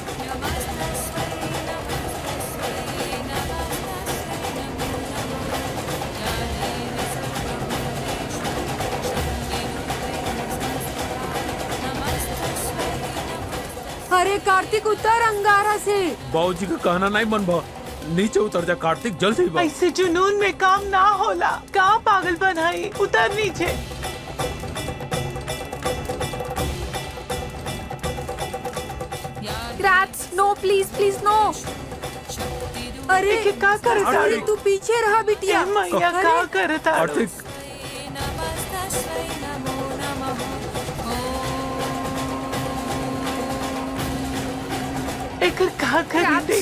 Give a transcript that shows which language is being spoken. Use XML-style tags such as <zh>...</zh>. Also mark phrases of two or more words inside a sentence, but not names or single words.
<bho>अरे कार्तिक उतर अंगारा से। बाबूजी का कहना नहीं मनबा, नीचे उतर जा कार्तिक, जल्दी। ऐसे जुनून में काम ना होला। का पागल बनाई, उतर नीचे।</bho> <en>Rats, no please please no.</en> <bho>अरे क्या करता? अरे तू पीछे रहा बिटिया। मैया का करता? कार्तिक एकर का करी देखा?</bho>